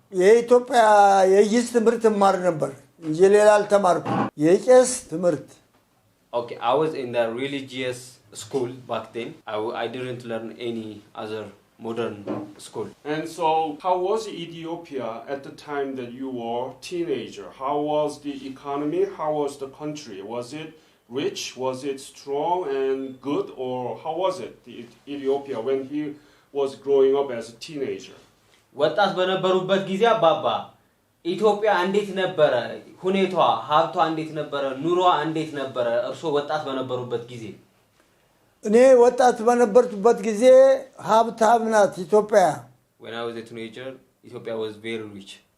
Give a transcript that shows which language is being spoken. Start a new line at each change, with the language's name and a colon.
Amharic: የኢትዮጵያ የይስ ትምህርት ማር ነበር እንጂ ሌላ አልተማርኩም። የቄስ ትምህርት።
English: Okay, I was in the religious school back then. I didn't learn any other modern school. And so, how was Ethiopia at the time that you were a teenager? How was the economy? How was the country? Was it rich? Was it strong and good? Or how was it, Ethiopia, when he was growing up as a teenager?
Amharic: ወጣት በነበሩበት ጊዜ አባባ ኢትዮጵያ እንዴት ነበረ ሁኔታዋ ሀብቷ እንዴት ነበረ ኑሮዋ እንዴት ነበረ እርሶ ወጣት በነበሩበት ጊዜ እኔ ወጣት በነበርኩበት ጊዜ ሀብታም ናት ኢትዮጵያ
English: when I was a teenager Ethiopia was very rich